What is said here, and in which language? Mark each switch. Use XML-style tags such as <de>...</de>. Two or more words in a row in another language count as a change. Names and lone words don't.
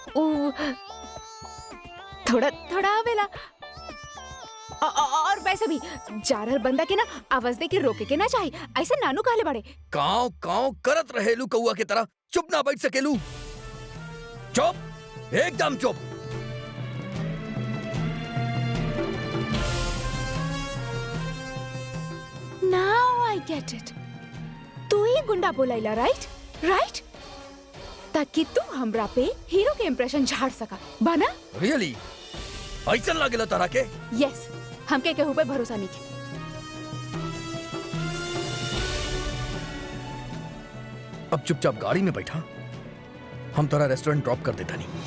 <bho>थोड़ा आवेला। और वैसे भी जारहर बंदा के ना आवाज दे के रोके के ना चाहिए। ऐसे नानू काले बड़े काव काव करत रहेलू कौआ के तरह। चुप ना बैठ सकेलू? चुप, एकदम चुप।</bho> <en>Now I get it.</en> <bho>तू ही गुंडा बोलाइला, राइट? ताकि तू हमरा पे हीरो के इंप्रेशन झाड़ सका बना। रियली ऐसा लागेला तरह के? यस, हमके केहू पे भरोसा नहीं के। अब चुपचाप गाड़ी में बैठा, हम तोरा रेस्टोरेंट ड्रॉप कर देता नहीं।</bho>